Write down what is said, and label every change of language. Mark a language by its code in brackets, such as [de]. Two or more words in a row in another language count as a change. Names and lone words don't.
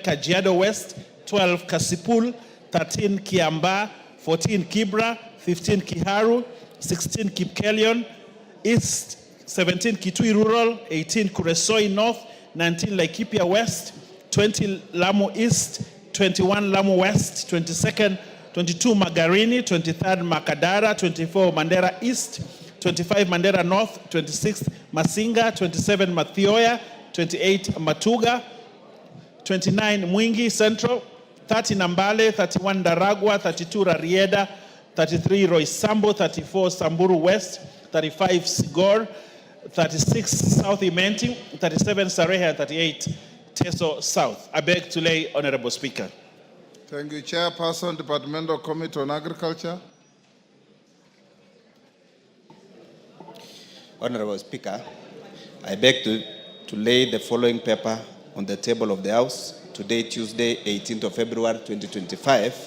[en] Kajiado West; 12, Kasipul; 13, Kiamba; 14, Kibra; 15, Kiharu; 16, Kipkelion East; 17, Kitui Rural; 18, Kuresoi North; 19, Laikipia West; 20, Lamu East; 21, Lamu West; 22nd, 22, Magarini; 23rd, Makadara; 24, Mandera East; 25, Mandera North; 26, Masinga; 27, Mathioya; 28, Matuga; 29, Mwingi Central; 30, Nambale; 31, Daragwa; 32, Rarieda; 33, Roysambo; 34, Samburu West; 35, Sigor; 36, South Imenti; 37, Sarehe; and 38, Teso South. I beg to lay, Honorable Speaker. Thank you, Chairperson, Departmental Committee on Agriculture. Honorable Speaker, I beg to lay the following paper on the table of the House today, Tuesday, 18th of February, 2025.